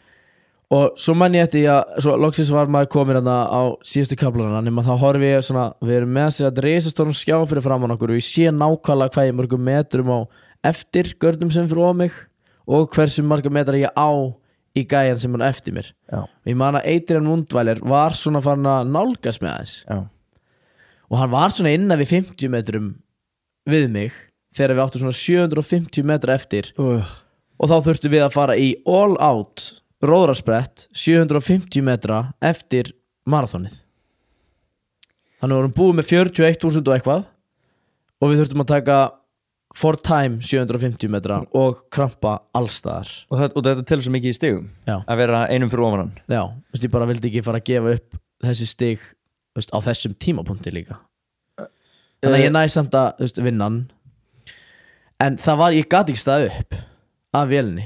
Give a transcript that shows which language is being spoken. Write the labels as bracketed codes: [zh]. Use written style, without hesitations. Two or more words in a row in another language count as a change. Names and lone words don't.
[is] Og svo man ég eftir að svo loksins var maður komin hérna á síðustu kaflana, nema þá horfi ég svona, við erum með sér að risastórum skjá fyrir framan okkur og ég sé nákvæmlega hvað ég mörgum metrum á eftir görnum sem fyrir of mig og hversu marga metra ég á í gæjan sem hann eftir mér. Já. Ég man að Adrian Mundweiler var svona farin að nálgast með aðeins. Já. Og hann var svona innan við 50 metrum við mig þegar við áttum svona 750 metra eftir og þá þurftum við að fara í [en] all out [is] róðrarsprett 750 metra eftir marathonið. Þannig vorum búið með 41.000 og eitthvað og við þurftum að taka [en] for time [is] 750 metra og krampa allstaðar. Og þetta telur svo mikið í stigum. Já. Að vera einum fyrir ofan hann. Já, þú veist, ég bara vildi ekki fara að gefa upp þessi stig, þú veist, á þessum tímapunkti líka. Þannig að ég næði samt að, þú veist, vinna hann. En það var, ég gat ekki staðið upp af vélinni.